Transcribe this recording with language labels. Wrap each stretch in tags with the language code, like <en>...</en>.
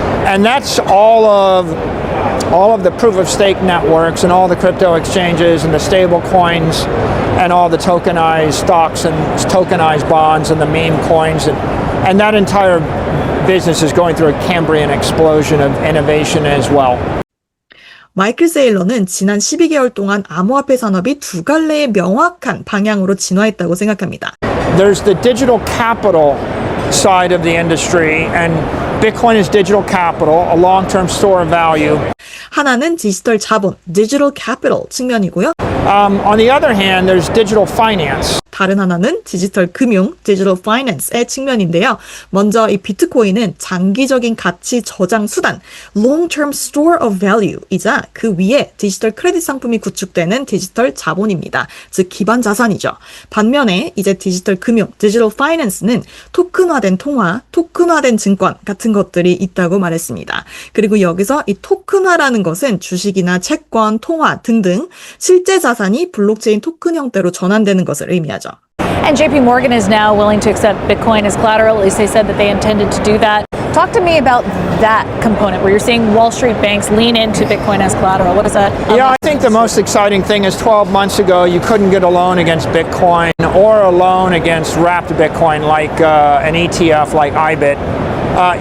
<en>And that's all of the proof of stake networks and all the crypto exchanges and the stable coins and all the tokenized stocks and tokenized bonds and the meme coins. And that entire business is going through a Cambrian explosion of innovation as well.</en> <ko>마이클 세일러는 지난 12개월 동안 암호화폐 산업이 두 갈래의 명확한 방향으로 진화했다고 생각합니다.</ko> <en>There's the digital capital side of the industry, and Bitcoin is digital capital, a long-term store of value.</en> <ko>하나는 디지털 자본, digital capital 측면이고요.</ko> <en>On the other hand, there's digital finance.</en> <ko>다른 하나는 디지털 금융, digital finance의 측면인데요. 먼저 이 비트코인은 장기적인 가치 저장 수단,</ko> <en>long-term store of value</en> <ko>이자 그 위에 디지털 크레딧 상품이 구축되는 디지털 자본입니다. 즉 기반 자산이죠. 반면에 이제 디지털 금융, digital finance는 토큰화된 통화, 토큰화된 증권 같은 것들이 있다고 말했습니다. 그리고 여기서 이 토큰화라는 것은 주식이나 채권, 통화 등등 실제 자산이 블록체인 토큰 형태로 전환되는 것을 의미하죠.</ko> <en>And JP Morgan is now willing to accept Bitcoin as collateral. At least they said that they intended to do that. Talk to me about that component where you're seeing Wall Street banks lean into Bitcoin as collateral. What is that? Yeah, I think the most exciting thing is 12 months ago, you couldn't get a loan against Bitcoin or a loan against wrapped Bitcoin like an ETF like IBIT.</en>